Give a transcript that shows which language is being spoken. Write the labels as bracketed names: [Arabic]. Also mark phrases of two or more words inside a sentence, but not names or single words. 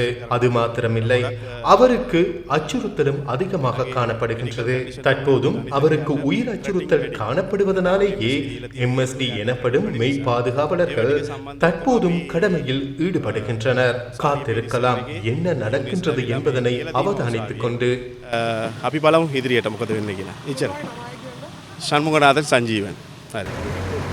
[Tamil] அது மாத்திரமில்லை, அவருக்கு அச்சுறுத்தலும் அதிகமாக காணப்படுகின்றது. தற்போதும் அவருக்கு உயிர் அச்சுறுத்தல் காணப்படுவதனாலேயே MSD எனப்படும் மெய் பாதுகாவலர்கள் தற்போதும் கடமையில் ஈடுபடுகின்றனர். காத்திருக்கலாம், என்ன நடக்கின்றது என்பதனை அவதானித்துக் கொண்டு. [Sinhala] අපි බලමු ඉදිරියට මොකද වෙන්නේ කියලා. එච්චර. ෂண்මුගනාഥන් සංජීවන්. හරි.